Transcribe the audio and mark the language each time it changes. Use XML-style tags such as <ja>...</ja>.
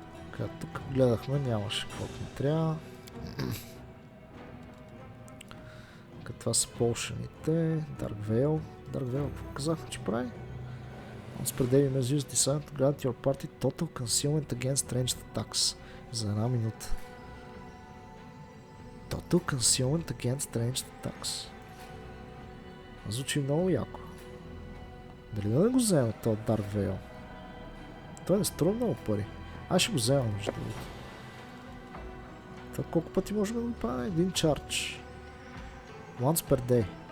<bg>Така, тук гледахме, нямаше каквото ни трябва. Това са полшаните. Dark Veil. Dark Veil, какво казахме, че прави?</bg> <en>Once per day you may use design to grant your party total concealment against ranged attacks.</en> <bg>За една минута.</bg> <en>Total concealment against ranged attacks.</en> <bg>Звучи много яко. Дали да не го вземем този Dark Veil? Той не струва много пари. Аз ще го вземам, между другото. Това колко пъти можем да го правим? Един чардж.</bg> <en>Once per day.</en>